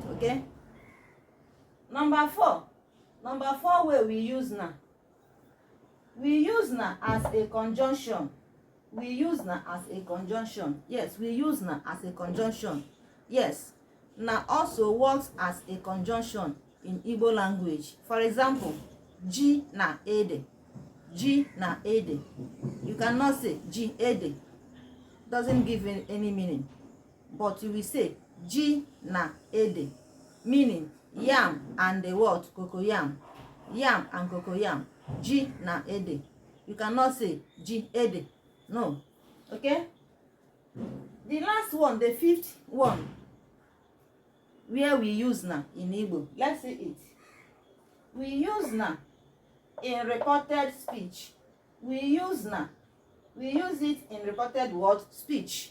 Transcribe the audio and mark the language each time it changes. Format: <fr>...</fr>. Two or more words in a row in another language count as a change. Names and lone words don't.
<en>Okay. Number 4 way we use na. We use na as a conjunction. We use na as a conjunction. Yes, we use na as a conjunction. Yes, na also works as a conjunction in Igbo language. For example,</en> <ig>ji na ede. Ji na ede.</ig> <en>You cannot say</en> <ig>ji ede.</ig> <en>Doesn't give any meaning. But you will say</en> <ig>ji na ede,</ig> <en>meaning yam and the word cocoyam. Yam and cocoyam.</en> <ig>Ji na ede.</ig> <en>You cannot say</en> <ig>ji ede.</ig> <en>No. Okay? The last one, the 5th one, where we use na in Igbo. Let's see it. We use na in reported speech. We use it in reported word speech.</en>